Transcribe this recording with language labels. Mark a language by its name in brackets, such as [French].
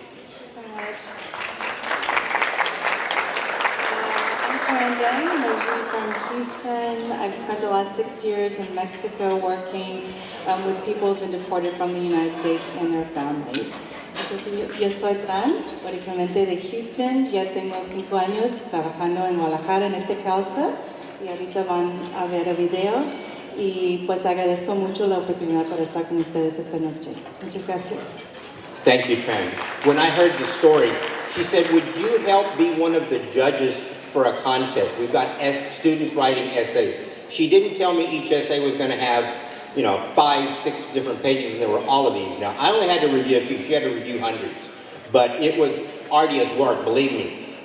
[English] So much. I'm Tran, originally from Houston. I've spent the last 6 years in Mexico working with people who've been deported from the United States and their families. [Spanish] Entonces, yo soy Tran, originalmente de Houston. Ya tengo 5 años trabajando en Guadalajara en este causa y ahorita van a ver el video. Y pues agradezco mucho la oportunidad para estar con ustedes esta noche. Muchas gracias. [English] Thank you, Tran. When I heard the story, she said, would you help be one of the judges for a contest? We've got students writing essays. She didn't tell me each essay was going to have, 5, 6 different pages, and there were all of these. Now, I only had to review a few. She had to review hundreds. But it was arduous work, believe me.